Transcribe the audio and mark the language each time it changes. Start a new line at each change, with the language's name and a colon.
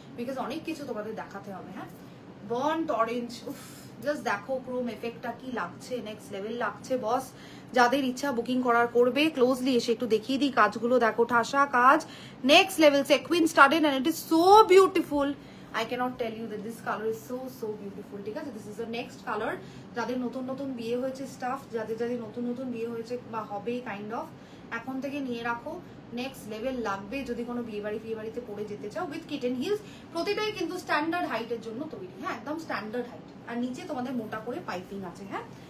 Bangla: Because অনেক কিছু তোমাদের দেখাতে হবে হ্যাঁ। বার্নড অরেঞ্জ, উফ জাস্ট দেখো ক্রোম এফেক্টটা কি লাগছে, নেক্সট লেভেল লাগছে বস। যাদের ইচ্ছা বুকিং করার করবে, ক্লোজলি এসে একটু দেখিয়ে দিই কাজগুলো দেখো, ঠাসা কাজ, next level, সেকুইন studded
English: And it is so beautiful. I cannot tell you that this color is so beautiful,
Bangla: ঠিক আছে।
English: This is the next colour.
Bangla: যাদের নতুন নতুন বিয়ে হয়েছে স্টাফ, যাদের নতুন নতুন বিয়ে হয়েছে বা হবে কাইন্ড অফ, এখন থেকে নিয়ে রাখো, নেক্সট লেভেল লাগবে যদি কোনো বিয়ে বাড়িতে পরে যেতে চাও। উইথ কিটেন হিলস, প্রতিটাই কিন্তু স্ট্যান্ডার্ড হাইটের জন্য তৈরি হ্যাঁ, একদম স্ট্যান্ডার্ড হাইট, আর নিচে তোমাদের মোটা করে পাইপিং আছে হ্যাঁ।